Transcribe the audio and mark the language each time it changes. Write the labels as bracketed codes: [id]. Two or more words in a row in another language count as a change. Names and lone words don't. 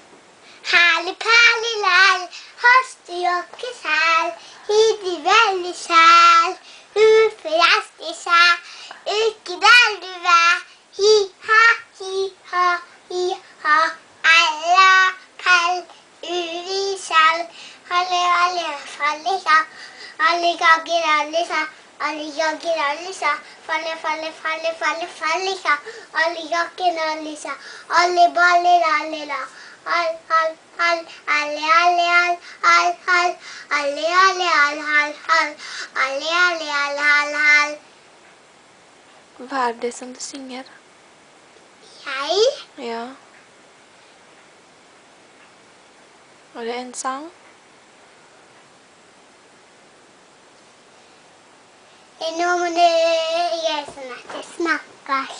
[no] Herlig, perlig, lær, hoste, jokke, sær, hidi, veldig sær, uforresten sær, ikke der du er, hi-ha, hi-ha, alla, pell, uvisal, alle, falliga, alle gager, alle sa, alle jager, alle sa, falliga, alle jager, alle sa, alle baller, alle la. Hal, hal, hal, alle, alle, hal, hal, hal, alle, alle, hal, hal, hal, alle, alle, hal, hal, hal. Hva er det som du synger? Jeg? Ja. Er det en sang? Nå må du gjøre sånn at jeg snakker.